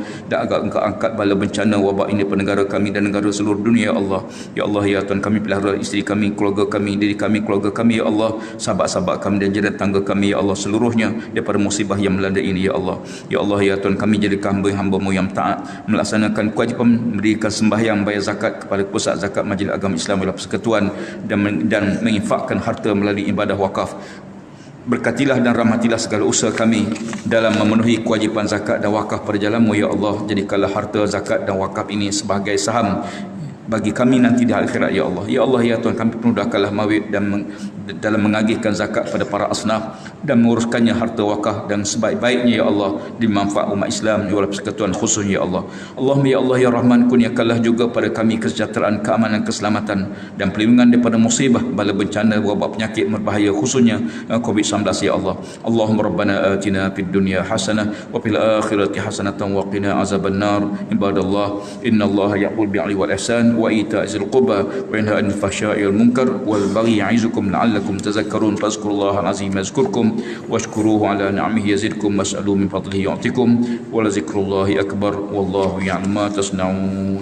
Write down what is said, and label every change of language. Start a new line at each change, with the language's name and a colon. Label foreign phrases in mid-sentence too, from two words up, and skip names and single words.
Malay: Dan agar Engkau angkat bala bencana wabak ini pada negara kami dan negara seluruh dunia ya Allah. Ya Allah ya Tuhan kami pelihara isteri kami, keluarga kami, diri kami, keluarga kami ya Allah, sahabat-sahabat kami dan jiran tangga kami ya Allah, seluruhnya daripada musibah yang melanda ini ya Allah. Ya Allah ya Tuhan kami jadikan hamba-Mu yang taat, melaksanakan kewajipan mendirikan sembahyang, bayar zakat kepada pusat zakat Majlis Agama Islam Wilayah Persekutuan dan menginfakkan harta melalui ibadah wakaf. Berkatilah dan rahmatilah segala usaha kami dalam memenuhi kewajipan zakat dan wakaf pada jalan-Mu ya Allah. Jadikanlah harta zakat dan wakaf ini sebagai saham bagi kami nanti di akhirat ya Allah. Ya Allah ya Tuhan kami permudahkanlah mawid dan dalam mengagihkan zakat pada para asnaf dan menguruskannya harta wakaf dan sebaik-baiknya ya Allah dimanfaat umat Islam di wilayah persekutuan khususnya ya Allah.
Arabic: اللهم يا الله يا رحمن,
Malay: kurniakanlah juga pada kami kesejahteraan, keamanan, keselamatan dan perlindungan daripada musibah, bala bencana, wabak penyakit berbahaya khususnya COVID-19 ya Allah.
Arabic: اللهم ربنا آتنا في الدنيا حسنة وفي الآخرة حسنة وقنا عذاب النار. عباد الله إن الله يأمر بالعدل والإحسان وإيتاء ذي القربى وينهى عن الفحشاء والمنكر والبغي يعظكم لعلكم تذكرون. فاذكروا الله العظيم يذكركم واشكروه على نعمه يزدكم واسألوا من فضله يعطكم ولذكر الله أكبر والله يعلم ما تصنعون.